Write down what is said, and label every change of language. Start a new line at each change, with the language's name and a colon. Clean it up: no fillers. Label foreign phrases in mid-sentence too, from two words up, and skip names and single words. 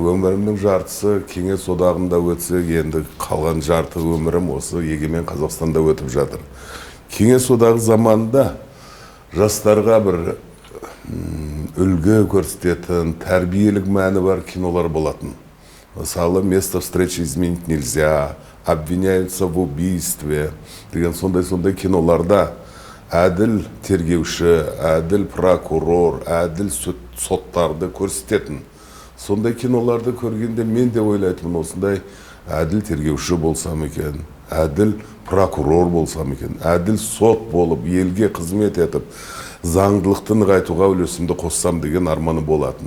Kazakh: Өмірімнің жартысы Кеңес одағында өтсе, енді қалған жарты өмірім осы егемен Қазақстанда өтіп жатыр. Кеңес одағы заманында жастарға бір үлгі көрсететін, тәрбиелік мәні бар кинолар болатын. Мысалы, «Место встречи изменить нельзя», «Обвиняются в убийстве» деген сондай киноларда әділ тергеуші, әділ прокурор, әділ соттарды көрсететін. Сондай киноларды көргенде мен де ойлайтынмын, осындай әділ тергеуші болсам екен, әділ прокурор болсам екен, әділ сот болып, елге қызмет етіп, заңдылықты нығайтуға үлесімді қоссам деген арманы болатын.